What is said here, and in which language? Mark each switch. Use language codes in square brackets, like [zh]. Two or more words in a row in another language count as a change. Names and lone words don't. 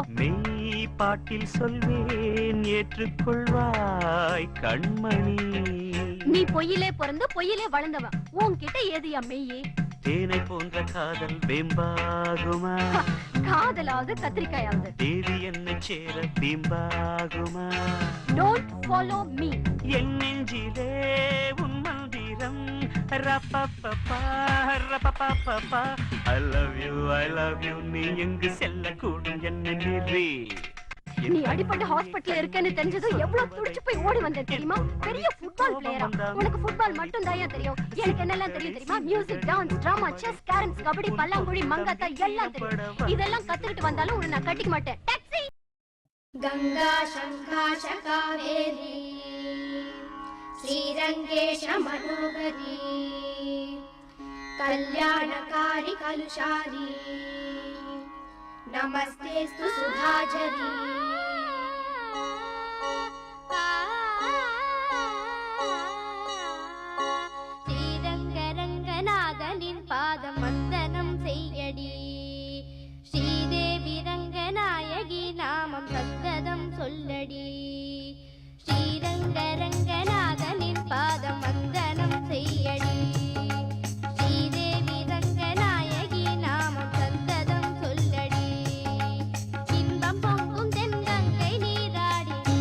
[ta] மெய் பாட்டில் சொல்வேன் ஏற்றுக்கொள்வாய் கண்மணி. நீ பொய்யிலே பிறந்து பொய்யிலே வளர்ந்தவன், உன்கிட்ட ஏதுயா மெய்யே? தேனை போன்ற காதல் வெம்பாகுமா? காதலாவது கத்திரிக்காயாவது தேவி என்னை சேர பிம்பாகுமா? [en] Don't follow me. [ta] என் நெஞ்சிலே உன் மந்திரம். ரப்பப்பப்பா. [en] I love you, [ta] நீ எங்கு செல்ல கூடும் என்னை மீறி. நீ அடிபட்டு ஹாஸ்பிடல்ல இருக்கேன்னு தெரிஞ்சதும் எவ்வளவு துடிச்சு போய் ஓடி வந்தேன் தெரியுமா? பெரிய ஃபுட்பால் பிளேயரா? உனக்கு ஃபுட்பால் மட்டும் தான் தெரியும். எனக்கு என்னெல்லாம் தெரியும் தெரியுமா? மியூசிக், டான்ஸ், டிராமா, செஸ், கேரம்ஸ், கபடி, பல்லாங்குழி, மங்காத்தா எல்லாம் தெரியும். இதெல்லாம் கத்துக்கிட்டு வந்தாலும் உன்னை நான் கட்டிக்க மாட்டேன். டாக்ஸி. [sa] गंगा शंखाश कावेरी श्रीरंगेश मनोहरी कल्याणकारी कलुषारी नमस्तेस्तु सुधाझरी [ta] ஸ்ரீரங்கரங்கநாதனின் பாதம் வந்தனம் செய்யடி ஸ்ரீதேவி ரங்கநாயகி நாமம் சத்ய ரங்கநாதனின் பாதம் வந்தனம் செய்யடி ஸ்ரீதேவி ரங்கநாயகி நாமம் சந்ததம் சொல்லடி இன்பம் பொங்கும் தென்கங்கை நீராடி